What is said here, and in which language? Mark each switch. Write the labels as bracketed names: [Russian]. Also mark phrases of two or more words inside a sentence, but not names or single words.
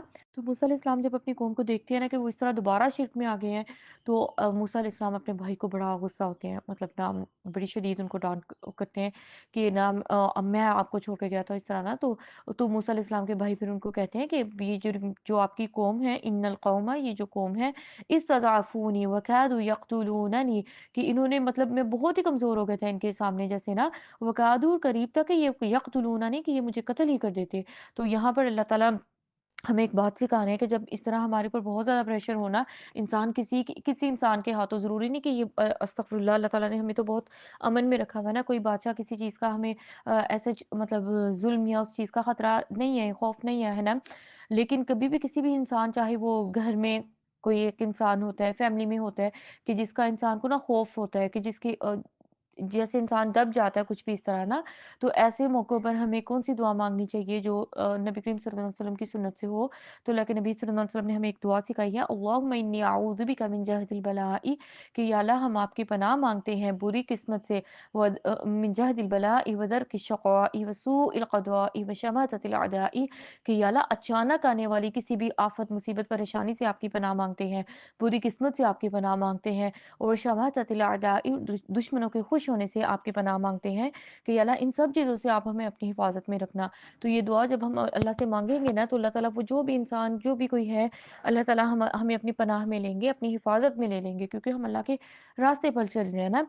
[Hindi] तो मूसा अलैहिस्सलाम जब अपनी कौम को देखते हैं ना कि वो इस तरह दोबारा शिर्क में आ गए हैं, तो मूसा अलैहिस्सलाम अपने भाई को बड़ा गुस्सा होते हैं, मतलब ना बड़ी शदीद उनको डांट करते हैं कि ना अब मैं आपको छोड़ के गया था इस तरह ना। तो मूसा अलैहिस्सलाम के भाई फिर उनको कहते हैं कि ये जो जो आपकी कौम है, [Arabic] إن القوم, [Hindi] ये जो कौम है, [Arabic] استضعفوني وكادوا يقتلونني, [Hindi] कि इन्होंने, मतलब मैं बहुत ही कमज़ोर हो गया था इनके सामने जैसे ना, वकादुर करीब तक ये यक़्तुलूननी, कि ये मुझे कत्ल ही कर देते। तो यहाँ पर अल्लाह ताला हमें एक बात सिखा रहे हैं कि जब इस तरह हमारे ऊपर बहुत ज़्यादा प्रेशर हो ना, इंसान किसी इंसान के हाथों, ज़रूरी नहीं कि ये अस्तग़फ़िरुल्लाह, अल्लाह ताला ने हमें तो बहुत अमन में रखा हुआ है ना, कोई बादशाह किसी चीज़ का हमें ऐसे मतलब ज़ुल्म या उस चीज़ का ख़तरा नहीं है, खौफ़ नहीं है ना? लेकिन कभी भी किसी भी इंसान, चाहे वो घर में कोई एक इंसान होता है, फैमिली में होता है, कि जिसका इंसान को ना खौफ़ होता है, कि जिसकी जैसे इंसान दब जाता है कुछ भी इस तरह ना, तो ऐसे मौकों पर हमें कौन-सी दुआ माँगनी चाहिए जो नबी करीम [Arabic] صلى الله عليه وسلم [Hindi] की सुन्नत से हो। तो अल्लाह के नबी [Arabic] صلى الله عليه وسلم [Hindi] ने हमें एक दुआ सिखाई है, [Arabic] اللهم إني أعوذ بك من جهد البلاء, [Hindi] कि या अल्लाह हम आपकी पनाह माँगते हैं बुरी किस्मत से, [Arabic] من جهد البلاء ودرك الشقاء وسوء القضاء وشماتة الأعداء, [Hindi] कि या अल्लाह अचानक आने वाली किसी भी आफ़त, मुसीबत, परेशानी से आपकी पनाह माँगते हैं, बुरी किस्मत से आपकी पनाह माँगते हैं, और [Arabic] شماتة الأعداء, [Hindi] दुश्मनों के खुश होने से आपकी पनाह माँगते हैं, कि या अल्लाह इन सब चीज़ों से आप हमें अपनी हिफ़ाज़त में रखना। तो ये दुआ जब हम अल्लाह से माँगेंगे ना, तो अल्लाह ताला वो जो भी इंसान, जो भी कोई है, अल्लाह ताला हमें अपनी पनाह में लेंगे, अपनी हिफ़ाज़त में ले लेंगे, क्योंकि हम अल्लाह के रास्ते पर चल रहे हैं ना।